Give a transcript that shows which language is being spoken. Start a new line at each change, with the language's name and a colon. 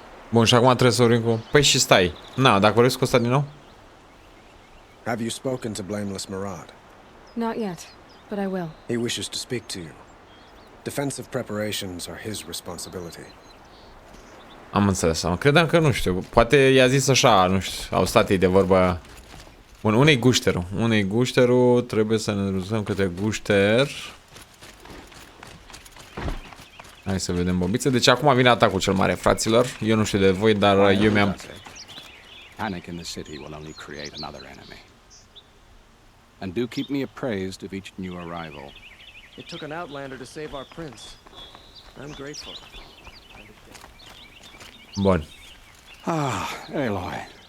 Romanian: Bun, și acum trebuie să vorbim cu... Păi și stai. Na, dacă vorbesc cu ăsta din nou?
English: Have you spoken to Blameless Murad? Not yet, but I will. He wishes to speak to you. Defensive preparations are his responsibility.
Romanian: Am înțeles. Credeam că nu știu. Poate i-a zis așa, nu știu. Au stat ei de vorbă. Bun, unei gușterul. Unei gușterul. Trebuie să ne ruzăm către gușter. Hai să vedem, bobițe. Deci acum vine atacul cel mare, fraților. Eu nu știu de voi, dar eu mi-am...
English: Panic in the city will only create another enemy. And do keep me appraised of each new arrival. It took an outlander to save our prince. I'm grateful.
Romanian: Bun.
English: Aloy.